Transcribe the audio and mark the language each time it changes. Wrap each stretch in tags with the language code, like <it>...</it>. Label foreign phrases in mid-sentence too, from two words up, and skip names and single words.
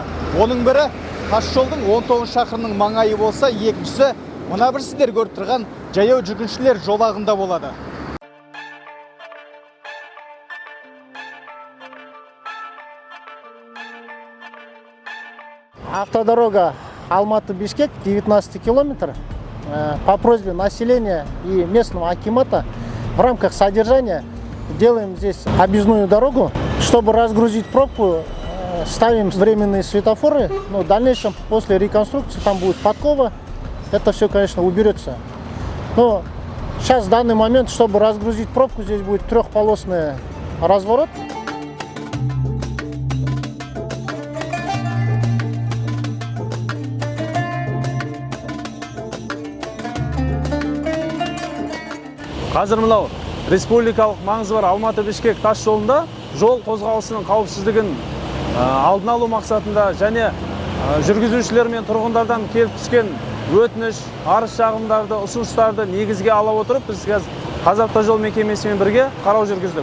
<kk>Оның бірі тас жолдың 19 шақырымның маңайы болса, екіншісі мына бір сіздер көріп тұрған жаяу жүргіншілер жолағында болады.</kk> <ru>Автодорога Алматы-Бишкек 19 километр. По просьбе населения и местного акимата в рамках содержания делаем здесь объездную дорогу. Чтобы разгрузить пробку, ставим временные светофоры. Но в дальнейшем, после реконструкции, там будет подкова. Это все, конечно, уберется. Но сейчас, в данный момент, чтобы разгрузить пробку, здесь будет трехполосный разворот.</ru> <kk>Қазір мынау республикалық маңызы бар Алматы-Бішкек тас жолында жол қозғалысының қауіпсіздігін алдын алу мақсатында және жүргізушілер мен тұрғындардан келіп түскен өтініш, арыз шағымдарды, ұсыныстарды негізге ала отырып, біз Қазавтожол мекемесімен бірге қарау жүргіздік.</kk>